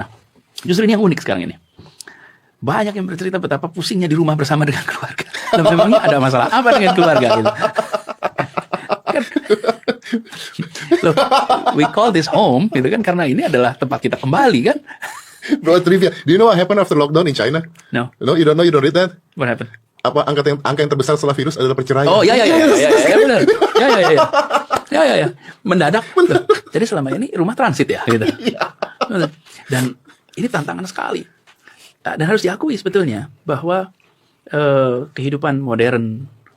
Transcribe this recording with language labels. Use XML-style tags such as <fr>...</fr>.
<id>Nah, justru ini yang unik sekarang ini. Banyak yang bercerita betapa pusingnya di rumah bersama dengan keluarga. Dan memangnya ada masalah apa dengan keluarga gitu. Kan, loh,</id> <en>we call this home</en> <id>gitu kan karena ini adalah tempat kita kembali kan.</id> <en>Bro, trivia. Do you know what happened after lockdown in China? No. No, you don't know, you don't read that? What happened?</en> <id>Apa angka yang terbesar setelah virus adalah perceraian? Oh ya benar. Ya. Mendadak. Loh, jadi selama ini rumah transit ya gitu. Dan ini tantangan sekali. Dan harus diakui sebetulnya bahwa kehidupan modern</id>